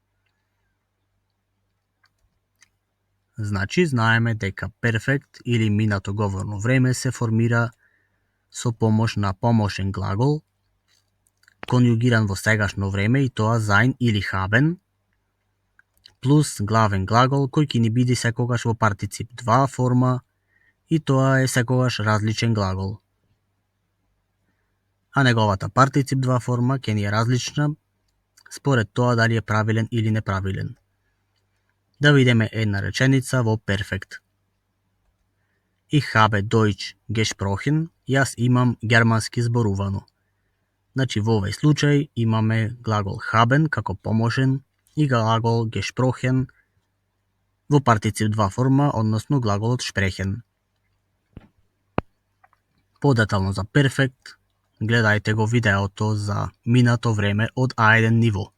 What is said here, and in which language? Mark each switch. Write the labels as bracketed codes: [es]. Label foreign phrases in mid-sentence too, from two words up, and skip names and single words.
[mk] Значи, знаеме дека перфект или минато говорно време се формира со помош на помошен глагол, конјугиран во сегашно време, и тоа sein или haben, плюс главен глагол кој ќе ни биде секогаш во партицип 2 форма, и тоа е секогаш различен глагол. А неговата партицип 2 форма ќе ни е различна според тоа дали е правилен или неправилен. Да видиме една реченица во перфект. [de] Ich habe Deutsch gesprochen, [mk] јас имам германски зборувано. Значи во овој случај имаме глагол haben како помошен и глагол gesprochen во партицип 2 форма, односно глаголот sprechen. Подетално за перфект гледајте го видеото за минато време од А1 ниво.